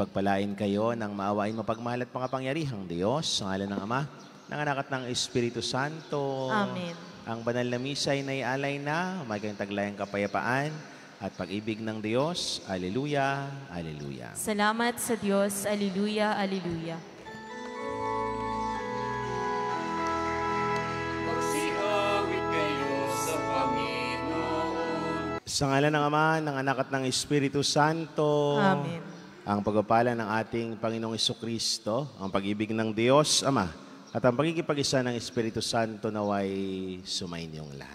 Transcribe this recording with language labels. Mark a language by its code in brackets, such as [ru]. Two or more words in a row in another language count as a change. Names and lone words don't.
[tl] pagpalain kayo ng maawain mapagmahal at makapangyarihang Diyos, sa ngalan ng Ama, ng Anak at ng Espiritu Santo. Amen. Ang banal na misa ay naialay na, maging taglayang kapayapaan at pag-ibig ng Diyos. Aleluya, aleluya. Salamat sa Diyos. Alleluia, alleluia. Magsiawit kayo sa Panginoon. Sa ngalan ng Ama, ng Anak at ng Espiritu Santo. Amen. Ang pagpapala ng ating Panginoong Jesucristo, ang pag-ibig ng Diyos, Ama, at ang pagkikipag-isa ng Espiritu Santo naway sumainyong lahat.